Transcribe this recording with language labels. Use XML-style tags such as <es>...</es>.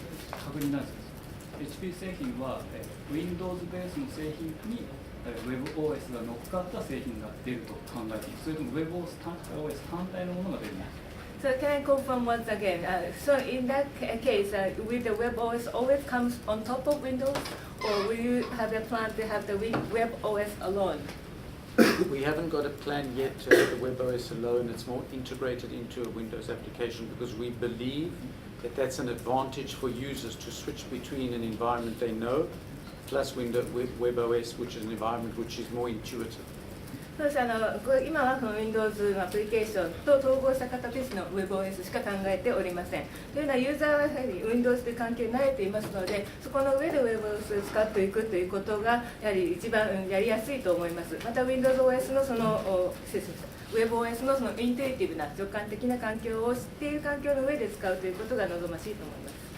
<ja>確認なんですけど、HP 製品は Windows ベースの製品に webOS が乗っかった製品が出ると考えている。それとも webOS 単体のものが出るんですか。</ja> <en>So can I confirm once again? So in that case, will the webOS always comes on top of Windows, or will you have a plan to have the webOS alone? We haven't got a plan yet to have the webOS alone. It's more integrated into a Windows application because we believe that that's an advantage for users to switch between an environment they know plus webOS, which is an environment which is more intuitive.</en> <ja>そうです。今はこの Windows のアプリケーションと統合した形の webOS しか考えておりません。というのはユーザーはやはり Windows という環境に慣れていますので、そこの上で webOS を使っていくということがやはり一番やりやすいと思います。また WindowsOS のwebOS のそのインテュイティブな直感的な環境を知っている環境の上で使うということが望ましいと思います。</ja>